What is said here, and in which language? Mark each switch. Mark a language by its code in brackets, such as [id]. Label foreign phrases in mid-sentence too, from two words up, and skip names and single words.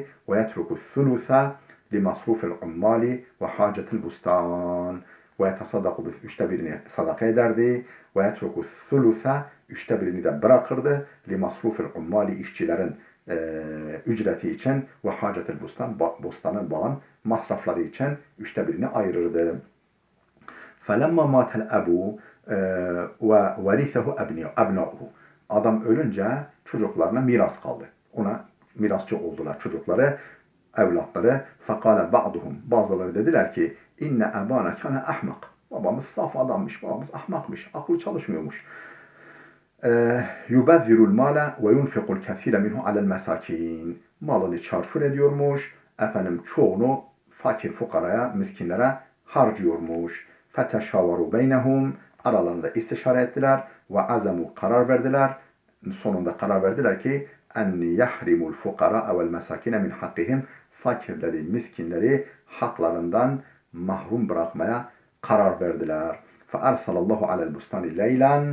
[ar] ويترك ثلثه لمصروف العمال وحاجة البستان. ويتصدق ب [tr] üçte birini sadaka ederdi. [ar] ويترك ثلثه [tr] üçte birini de bırakırdı. [ar] لمصروف العمال [tr] işçilerin ücreti için [ar] وحاجة البستان [tr] bostanın bağın masrafları için üçte birini ayırırdı. [ar] فَلَمَّا مَاتَ الْأَبُوا وَوَرِثَهُ أَبْنَاؤُهُ. [tr] Adam ölünce çocuklarına miras kaldı. Ona mirasçı oldular çocukları, evlatları. [ar] فَقَالَ بَعْضُهُمْ. [tr] Bazıları dediler ki [ar] إن أبانا كان أحمق. [tr] Babamız saf adammış, babamız ahmakmış, aklı çalışmıyormuş. [ar] يُبَذِّرُ الْمَالَ وَيُنْفِقُ الْكَثِيرَ مِنْهُ عَلَى الْمَسَاكِينَ. [tr] Malını çarçur ediyormuş, çoğunu fakir fukaraya, miskinlere harcıyormuş. [ar] فَتَشَاوَرُوا بَيْنَهُمْ. [tr] Aralarında istişare ettiler ve azamu karar verdiler. Sonunda karar verdiler ki [ar] أن يحرموا الفقراء والمساكين من حقهم. [tr] Fakirleri, miskinleri haklarından mahrum bırakmaya karar verdiler. [ar] فَاَرْسَلَ على البستان ليلا.